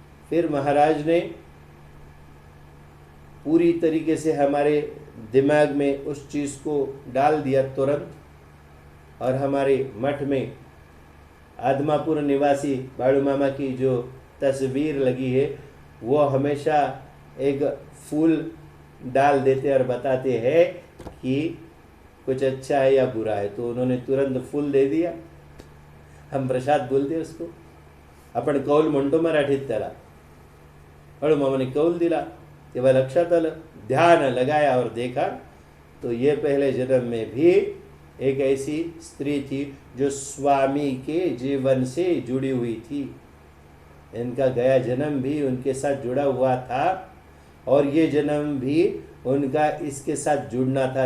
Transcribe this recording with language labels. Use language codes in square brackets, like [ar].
[hi] फिर महाराज ने पूरी तरीके से हमारे दिमाग में उस चीज़ को डाल दिया तुरंत, और हमारे मठ में आदमापुर निवासी बाड़ू मामा की जो तस्वीर लगी है वो हमेशा एक फूल डाल देते और बताते हैं कि कुछ अच्छा है या बुरा है. तो उन्होंने तुरंत फूल दे दिया. हम प्रसाद बोलते उसको. [mr] आपण कौल म्हणतो मराठीत त्याला. बाळू मामाने कौल दिला तेव्हा लक्षात आलं, [hi] ध्यान लगाया और देखा तो ये पहले जन्म में भी एक ऐसी स्त्री थी जो स्वामी के जीवन से जुड़ी हुई थी. इनका गया जन्म भी उनके साथ जुड़ा हुआ था और ये जन्म भी उनका इसके साथ जुड़ना था.